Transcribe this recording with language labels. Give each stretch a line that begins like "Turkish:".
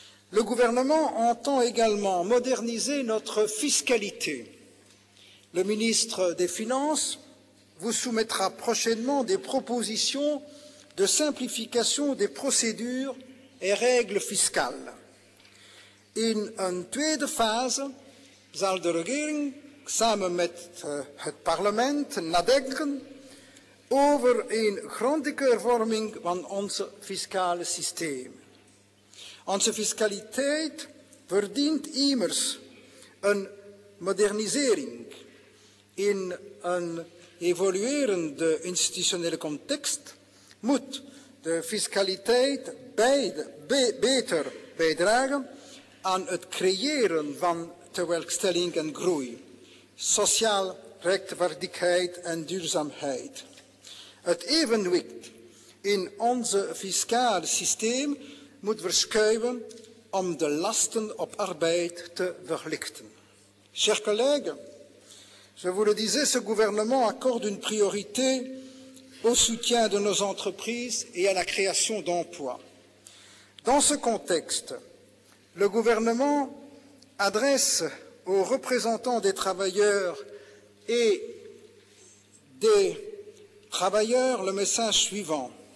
French: Le gouvernement entend également moderniser notre fiscalité. Le ministre des Finances vous soumettra prochainement des propositions de simplification des procédures et règles fiscales.
Dutch: In een tweede fase zal de regering samen met het parlement nadenken over een grondige hervorming van ons fiscale systeem. Onze fiscaliteit verdient immers een modernisering. In een evoluerende institutionele context moet de fiscaliteit beter bijdragen aan het creëren van tewerkstelling en groei, sociaal rechtvaardigheid en duurzaamheid. Het evenwicht in ons fiscaal systeem moet verschuiven om de lasten op arbeid te verlichten.
French: Chers collègues, je vous le disais, ce gouvernement accorde une priorité au soutien de nos entreprises et à la création d'emplois. Dans ce contexte, le gouvernement adresse aux représentants des travailleurs et des travailleurs le message suivant.